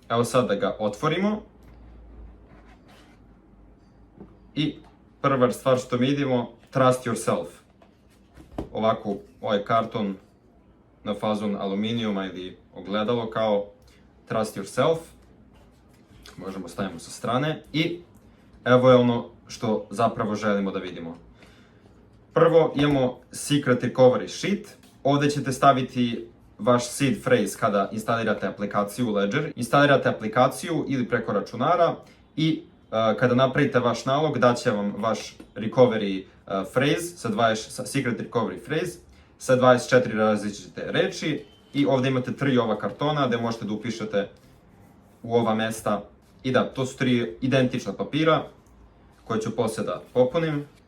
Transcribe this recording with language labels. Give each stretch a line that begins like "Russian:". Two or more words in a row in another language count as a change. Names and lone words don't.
Serbian: Evo sad da ga otvorimo. I prva stvar što mi vidimo,
English: trust yourself.
Serbian: Ovako, ovaj karton na fazon aluminijuma ili ogledalo kao
English: trust yourself.
Serbian: Možemo stavimo sa strane. I evo je ono što zapravo želimo da vidimo. Prvo imamo Secret Recovery Sheet. Ovdje ćete staviti vaš
English: seed phrase
Serbian: kada instalirate aplikaciju Ledger. Instalirate aplikaciju ili preko računara i kada napravite vaš nalog, daće vam vaš
English: recovery phrase, secret recovery phrase
Serbian: sa 24 različite reči i ovdje imate 3 ova kartona gdje možete da upišete u ova mesta. I da, to su 3 identična papira koje ću poslije da popunim.